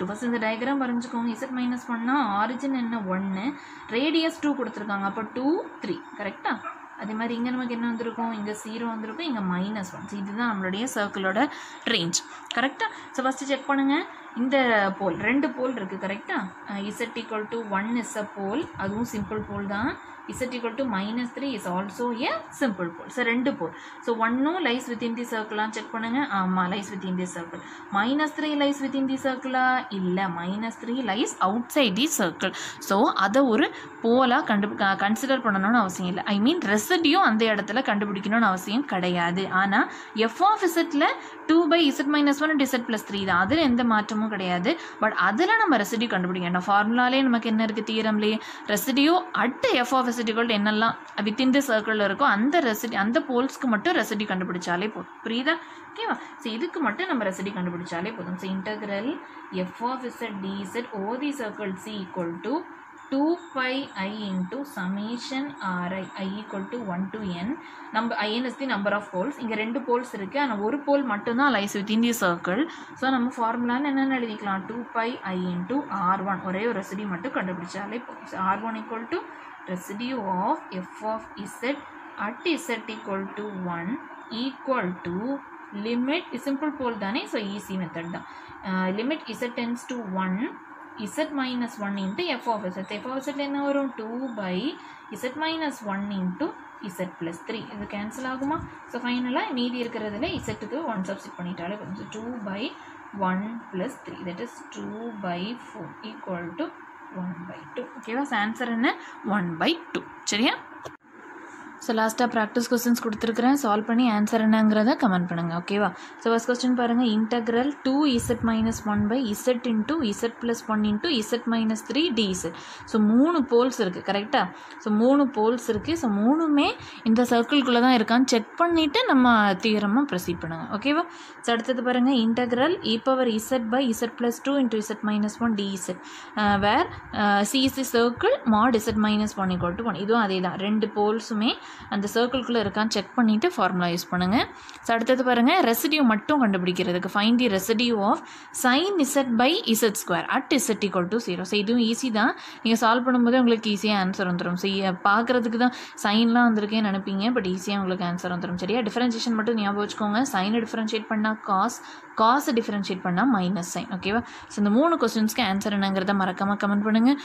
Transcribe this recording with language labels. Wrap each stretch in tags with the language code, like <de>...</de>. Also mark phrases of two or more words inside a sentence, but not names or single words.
<ta>ஃபஸ்ட் இந்த டயக்ராம் வரைஞ்சிக்கோங்க. z-1னா ஆரிஜின் என்ன 1, ரேடியஸ் 2 கொடுத்துருக்காங்க. அப்போ 2 3 கரெக்டாக? அதே மாதிரி இங்கே நமக்கு என்ன வந்திருக்கும்? இங்கே 0 வந்திருக்கும், இங்கே -1. ஸோ இதுதான் நம்மளுடைய சர்க்கிளோட ரேஞ்ச் கரெக்டாக? ஸோ ஃபஸ்ட்டு செக் பண்ணுங்கள். இந்த போல் 2 போல் இருக்குது கரெக்டாக?</ta> <en>z equal to 1 is a pole,</en> <ta>அதுவும்</ta> <en>simple pole</en> <ta>தான்.</ta> <en>z equal to -3 is also a simple pole.</en> <ta>ஸோ 2 போல். ஸோ 1</ta> <en>lies within the circle</en> <ta>செக் பண்ணுங்கள். ஆமாம்,</ta> <en>lies within the circle. -3 lies within the circle? இல்லை, -3 lies outside the circle.</en> <ta>ஸோ அதை ஒரு போலாக கன்சிடர் பண்ணணும்னு அவசியம் இல்லை.</ta> <en>I mean residue</en> <ta>அந்த இடத்துல கண்டுபிடிக்கணும்னு அவசியம் கிடையாது.</ta> <en>ஆனால் f of z 2 by z-1 z plus 3 தான்.</en> <ta>அதில் எந்த மாற்றமும் கிடையாது. பட் அதில் நம்ம ரெசிடியூ கண்டுபிடிக்கணும். ஃபார்முலாலே நமக்கு என்ன இருக்குது? தியரம்லேயே</ta> <en>residue at f of z</en> <ta>என்னெல்லாம்</ta> <en>within the circle</en> <ta>இருக்கோ அந்த போல்ஸ்க்கு மட்டும் ரெசிடியூ கண்டுபிடிச்சாலே போதும். புரியுதா? ஓகேவா? ஸோ இதுக்கு மட்டும் நம்ம ரெசிடியூ கண்டுபிடிச்சாலே போதும்.</ta> <en>so integral f of z dz o the circle c equal to 2 pi I into summation Ri I equal to 1 to n. Number in is the number of poles.</en> <ta>இங்கே 2 poles இருக்குது, ஆனால் ஒரு போல் மட்டும்தான்</ta> <en>lies within the circle.</en> <ta>ஸோ நம்ம ஃபார்முலான்னு என்னென்னு எழுதிக்கலாம்?</ta> <en>2 pi I into R1.</en> <ta>ஒரே ஒரு ரெசிடியூ மட்டும் கண்டுபிடிச்சாலே போதும்.</ta> <en>ஸோ R1 equal to residue of f of z at z equal to 1 equal to limit, simple pole தானே?</en> <ta>ஸோ</ta> <en>easy method</en> <ta>தான்.</ta> <en>limit z tends to 1 z minus 1 into f of z. f of z என்ன வரும்? 2 by z minus 1 into z plus 3.</en> <ta>இது கேன்சல் ஆகுமா? ஸோ ஃபைனலாக மீதி இருக்கிறதுல z-க்கு 1 சப்ஸ்டிட் பண்ணிட்டாலே வரும்.</ta> <en>ஸோ 2 by 1 plus 3, that is 2 by 4 equal to 1 by 2.</en> <ta>ஓகேவா? ஆன்சர் என்ன? 1 by 2. சரியா? ஸோ</ta> <en>last practice questions</en> <ta>கொடுத்துருக்குறேன். சால்வ் பண்ணி ஆன்சர் என்னங்கிறத கமெண்ட் பண்ணுங்கள். ஓகேவா? ஸோ</ta> <en>first question</en> <ta>பாருங்கள்.</ta> <en>integral 2z-1 by z into z plus 1 into z minus 3 dz.</en> <ta>ஸோ 3 போல்ஸ் இருக்குது கரெக்டாக? ஸோ 3 போல்ஸ் இருக்குது. ஸோ 3மே இந்த சர்க்கிள்குள்ளே தான் இருக்கான்னு செக் பண்ணிவிட்டு நம்ம தியரமாக ப்ரொசீட் பண்ணுங்கள். ஓகேவா? ஸோ அடுத்தது பாருங்கள்.</ta> <en>integral e power z by z plus 2 into z minus 1 dz where c is the circle mod z minus 1 equal to 1.</en> <ta>இதுவும் அதே தான். 2 போல்ஸுமே அந்த சர்க்கிள்குள்ளே இருக்கான்னு செக் பண்ணிவிட்டு</ta> <en>formula use</en> <ta>பண்ணுங்கள். ஸோ அடுத்தது பாருங்கள். ரெசிடியூ மட்டும் கண்டுபிடிக்கிறதுக்கு</ta> <en>find the residue of sin z by z square at z equal to 0.</en> <ta>ஸோ இதுவும் ஈஸி தான். நீங்கள் சால்வ் பண்ணும்போது உங்களுக்கு</ta> <en>easy answer</en> <ta>வந்துடும். ஸோ பார்க்குறதுக்கு தான் சைன்லாம் வந்திருக்கேன்னு நினைப்பீங்க, பட் ஈஸியாக உங்களுக்கு ஆன்சர் வந்துடும். சரியா? டிஃபரன்ஷியேஷன் மட்டும் ஞாபகம் வச்சுக்கோங்க. சைனை டிஃபரன்ஷியேட் பண்ணால் காஸை டிஃபரன்ஷியேட் பண்ணால்</ta> <en>minus sine.</en> <ta>ஓகேவா? ஸோ இந்த 3 கொஸ்டின்ஸ்க்கு ஆன்சர் என்னங்கிறத மறக்காமல் கமெண்ட் பண்ணுங்கள்.</ta>